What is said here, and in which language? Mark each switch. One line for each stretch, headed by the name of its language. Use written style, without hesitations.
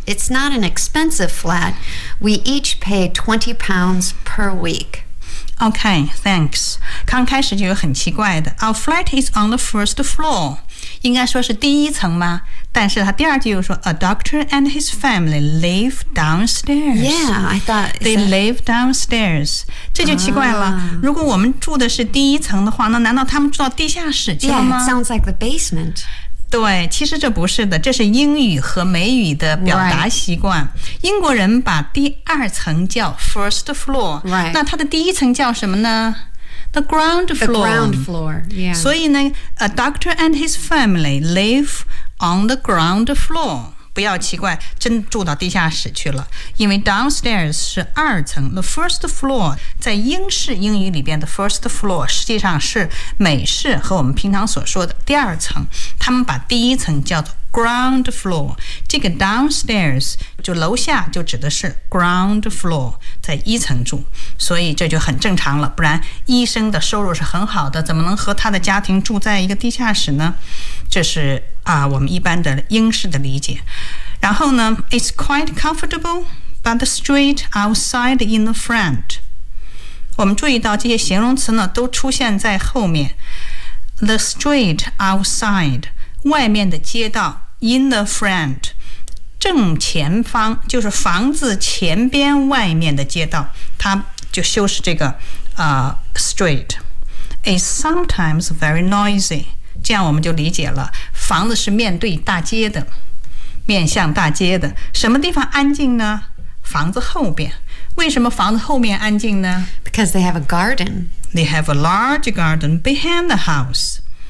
English: It's not an expensive flat. We each pay £20 per week. Okay, thanks.
Chinese: 刚开始就有很奇怪的。
English: Our flat is on the first floor.
Chinese: 应该说是第一层吗？但是他第二句又说
English: A doctor and his family live downstairs. Yeah, I thought... They live downstairs.
Chinese: 这就奇怪了。如果我们住的是第一层的话，那难道他们住到地下室去了吗？
English: Yeah, it sounds like the basement.
Chinese: 对，其实这不是的，这是英语和美语的表达习惯。
English: Right.
Chinese: 英国人把第二层叫 first floor，、
English: right.
Chinese: 那它的第一层叫什么呢？
English: The ground floor. The ground floor.、Yeah.
Chinese: 所以呢
English: ，a doctor and his family live on the ground floor。
Chinese: 不要奇怪，真住到地下室去了。因为 downstairs 是二层 ，the first floor 在英式英语里边的 first floor 实际上是美式和我们平常所说的第二层。他们把第一层叫做 ground floor， 这个 downstairs 就楼下就指的是 ground floor， 在一层住，所以这就很正常了。不然医生的收入是很好的，怎么能和他的家庭住在一个地下室呢？这是啊，我们一般的英式的理解。然后呢
English: ，it's quite comfortable， but the street outside in the front，
Chinese: 我们注意到这些形容词呢都出现在后面。
English: The street outside,
Chinese: 外面的街道
English: in the front,
Chinese: 正前方就是房子前边外面的街道，它就修饰这个street.
English: It's sometimes very noisy.
Chinese: 这样我们就理解了，房子是面对大街的，面向大街的。什么地方安静呢？房子后边。为什么房子后面安静呢？
English: Because they have a garden. They have a large garden behind the house.